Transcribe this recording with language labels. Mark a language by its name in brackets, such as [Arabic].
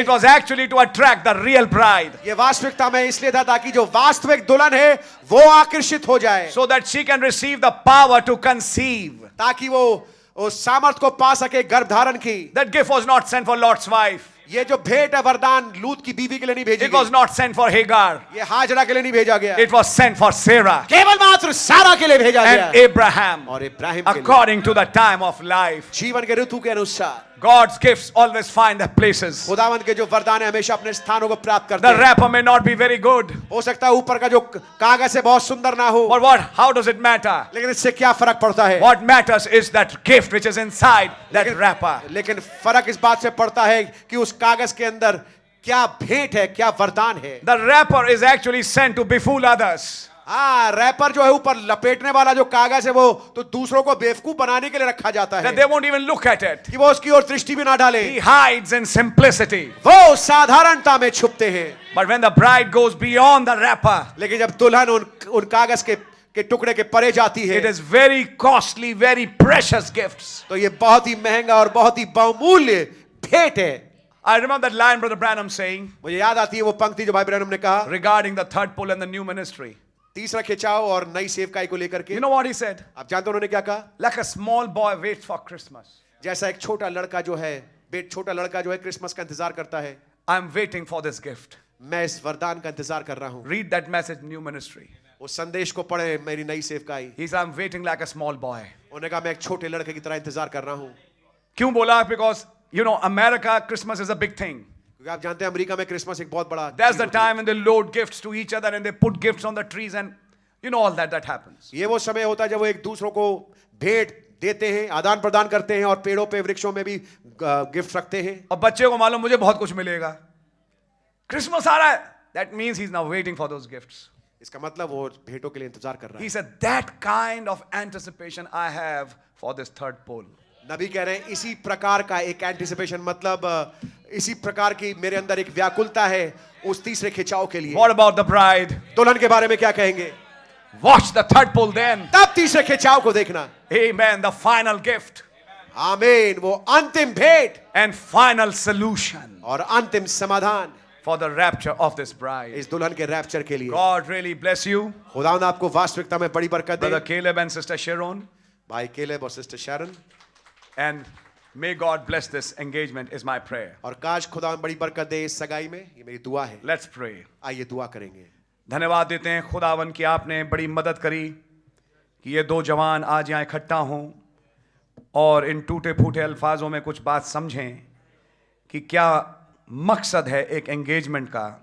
[English] it was actually to attract the real bride, [Hindi] ये वास्तविकता में इसलिए था ताकि जो वास्तविक दुल्हन है वो आकर्षित हो जाए, [English] so that she can receive the power to conceive. [Hindi] ताकि वो उस सामर्थ को पा सके गर्भ धारण की. [English] That gift was not sent for Lot's wife. [Hindi] ये जो भेंट है वरदान लूत की बीवी के लिए नहीं भेजी [English] It was [Hindi] गई. [English] not sent for Hagar. [Hindi] ये हाजरा के लिए नहीं भेजा गया. [English] It was sent for Sarah [Hindi] केवल मात्र सारा के लिए भेजा [English] and [Hindi] गया [English] Abraham, [Hindi] और इब्राहिम के लिए. [English] according to the time of life. [Hindi] जीवन के ऋतु के अनुसार [English] God's gifts always find their places. [Hindi] खुदावंद के जो वरदान है हमेशा अपने स्थानों को प्राप्त करते [English] The [Hindi] हैं। [English] wrapper may not be very good, [Hindi] हो सकता है ऊपर का जो कागज है बहुत सुंदर ना हो, [English] but how does it matter? [Hindi] लेकिन इससे क्या फर्क पड़ता है? [English] What matters is that gift which is inside that wrapper. [Hindi] लेकिन फर्क इस बात से पड़ता है कि उस कागज के अंदर क्या भेंट है, क्या वरदान है। [English] The wrapper is actually sent to befool others. [Hindi] हाँ, रैपर जो है ऊपर लपेटने वाला जो कागज है वो तो दूसरों को बेवकूफ बनाने के लिए रखा जाता है [English] That they won't even look at it. [Hindi] कि वो उसकी ओर दृष्टि भी ना डाले। [English] He hides in simplicity. [Hindi] वो साधारणता में छुपते हैं। [English] But when the bride goes beyond the wrapper, [Hindi] लेकिन जब दुल्हन उन कागज के टुकड़े के परे जाती है, [English] it is very costly, very precious gifts. [Hindi] तो ये बहुत ही महंगा और बहुत ही बहुमूल्य भेंट है। [English] I remember that line Brother Branham saying [Hindi] मुझे याद आती है वो पंक्ति जो भाई ब्रैनम ने कहा [English] regarding the third pull and the new ministry. [Hindi] तीसरा खिंचाव और नई सेवकाई को लेकर के। [English] You know what he said? [Hindi] आप जानते हो उन्होंने क्या कहा? [English] Like a small boy waits for Christmas. [Hindi] जैसा एक छोटा लड़का जो है क्रिसमस का इंतजार करता है, [English] I'm waiting for this gift. [Hindi] मैं इस वरदान का इंतजार कर रहा हूं। [English] Read that message, new ministry. [Hindi] उस संदेश को पढ़े मेरी नई सेवकाई। [English] He said, I'm waiting like a small boy. [Hindi] उन्होंने कहा मैं एक छोटे लड़के की तरह इंतजार कर रहा हूं। क्यों बोला? [English] Because you know, America, Christmas is a big thing. [Hindi] क्योंकि आप जानते हैं अमेरिका में क्रिसमस एक बहुत बड़ा [English] That's [Hindi] चीज [English] the [Hindi] होती है। [English] time when they load gifts to each other and they put gifts on the trees and you know all that happens. [Hindi] ये वो समय होता है जब वो एक दूसरों को भेंट देते हैं, आदान प्रदान करते हैं और पेड़ों पे वृक्षों में भी गिफ्ट रखते हैं। और बच्चे को मालूम मुझे बहुत कुछ मिलेगा, क्रिसमस आ रहा है, [English] that means he's now waiting for those gifts. [Hindi] इसका मतलब वो भेंटों के लिए इंतजार कर रहा [English] He [Hindi] है। [English] said that kind of anticipation I have for this third pull. [Hindi] नबी कह रहे हैं इसी प्रकार का एक एंटिसिपेशन, मतलब इसी प्रकार की मेरे अंदर एक व्याकुलता है उस तीसरे खिंचाव के लिए। [English] What about the bride? [Hindi] दुल्हन के बारे में क्या कहेंगे? [English] Watch the third pull then. [Hindi] तब तीसरे खिंचाव को देखना। [English] Amen. The final gift [Hindi] आमीन, वो अंतिम भेंट [English] and final solution [Hindi] और अंतिम समाधान [English] for the rapture of this bride. [Hindi] इस दुल्हन के रैप्चर के लिए। [English] God really bless you, [Hindi] खुदावंद आपको वास्तविकता में बड़ी बरकत [English] Brother [Hindi] दे, [English] Caleb and Sister Sharon, [Hindi] भाई केलेब और sister Sharon, [English] and may God bless this engagement is my prayer. [Hindi] और काश खुदावंद बड़ी बरकत दे इस सगाई में, ये मेरी दुआ है। [English] Let's pray. [Hindi] आइए दुआ करेंगे। धन्यवाद देते हैं खुदावन की आपने बड़ी मदद करी कि ये दो जवान आज यहाँ इकट्ठा हों और इन टूटे फूटे अल्फाजों में कुछ बात समझें कि क्या मकसद है एक एंगेजमेंट का।